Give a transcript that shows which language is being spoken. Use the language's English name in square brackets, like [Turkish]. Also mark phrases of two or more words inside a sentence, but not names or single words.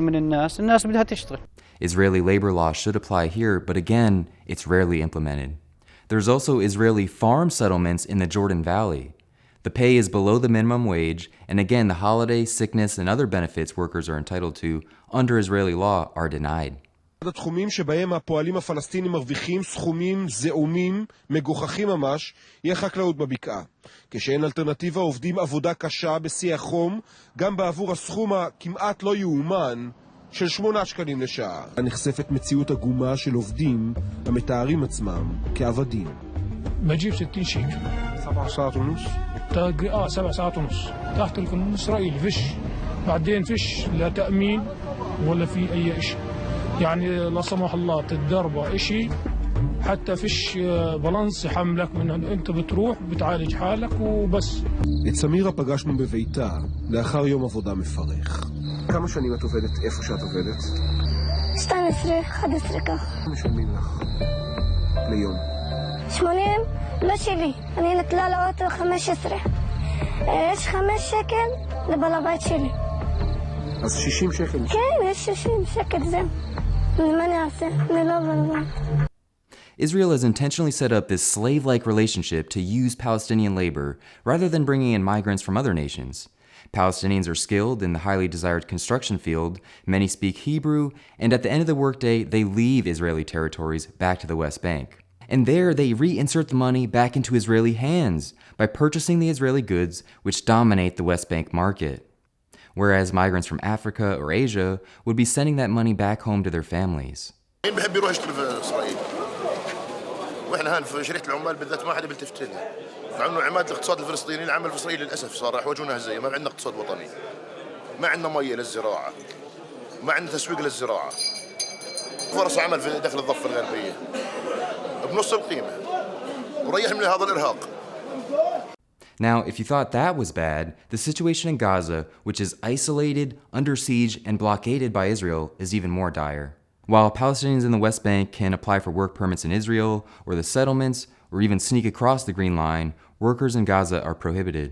[English] Israeli labor law should apply here, but again, it's rarely implemented. There's also Israeli farm settlements in the Jordan Valley. The pay is below the minimum wage, and again, the holiday, sickness, and other benefits workers are entitled to under Israeli law are denied. [Hebrew] אחד התחומים שבהם הפועלים הפלסטינים מרוויחים סכומים זעומים, מגוחכים ממש, יהיה חקלאות בבקעה. כשאין אלטרנטיבה עובדים עבודה קשה בשיא החום, גם בעבור הסכום הכמעט לא יאומן של 8 שקלים לשעה. נחשפת מציאות עגומה של עובדים המתארים עצמם כעבדים. [Arabic] بجيب 60 شيكل 7 ساعات ونص 7 ساعات ونص تحت القانون الإسرائيلي فيش بعدين فيش لا تأمين ولا في أي شيء يعني لا سمح الله تتدرب شيء حتى فيش بالانس يحملك من أنت بتروح بتعالج حالك وبس. [Hebrew] את סמירה פגשנו בביתה לאחר יום עבודה מפרך. כמה שנים את עובדת איפה שאת עובדת? 12, 11 כך. משלמים לך ליום? 80? לא שלי, אני נטלה לאוטו 15. יש 5 שקל לבעל הבית שלי. אז 60 שקל? כן, יש 60 שקל זה. מה אני אעשה? אני לא בעל הבית. [English] Israel has intentionally set up this slave-like relationship to use Palestinian labor rather than bringing in migrants from other nations. Palestinians are skilled in the highly desired construction field, many speak Hebrew, and at the end of the workday, they leave Israeli territories back to the West Bank. And there, they reinsert the money back into Israeli hands by purchasing the Israeli goods which dominate the West Bank market. Whereas migrants from Africa or Asia would be sending that money back home to their families. [Arabic] واحنا هان في شركه العمال بالذات ما حدا بيلتفت لنا. مع انه عماد الاقتصاد الفلسطيني، العمل الفلسطيني للاسف صار راح يواجهونا هزايا، ما عندنا اقتصاد وطني. ما عندنا ميه للزراعه. ما عندنا تسويق للزراعه. فرص عمل في داخل الضفه الغربيه بنص القيمه. وريح من هذا الارهاق. [English] Now, if you thought that was bad, the situation in Gaza, which is isolated, under siege, and blockaded by Israel, is even more dire. While Palestinians in the West Bank can apply for work permits in Israel or the settlements, or even sneak across the Green Line, workers in Gaza are prohibited.